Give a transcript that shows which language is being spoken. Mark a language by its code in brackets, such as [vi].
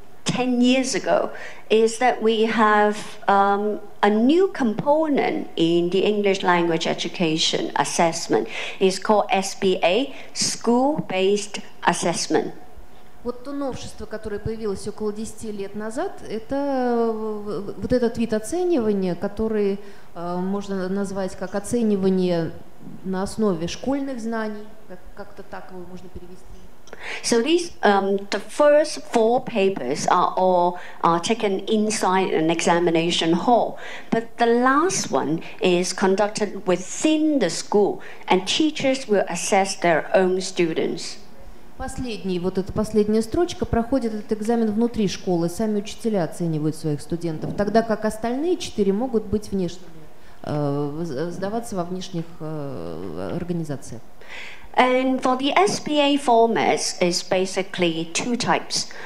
[en] 10 years ago is that we have a new component in the English language education assessment. It's called SBA, School-Based Assessment. [ru] Вот то новшество, которое появилось около 10 лет назад, это вот этот вид оценивания, который можно назвать как оценивание на основе школьных знаний, как-то так его можно перевести. [en] So these, the first 4 papers are all taken inside an examination hall, but the last one is conducted within the school, and teachers will assess their own students. [ru] Вот эта последняя строчка проходит этот экзамен внутри школы, сами учителя оценивают своих студентов, тогда как остальные 4 могут быть внешними, сдаваться во внешних организациях. [en] And for the SBA formats is basically 2 types.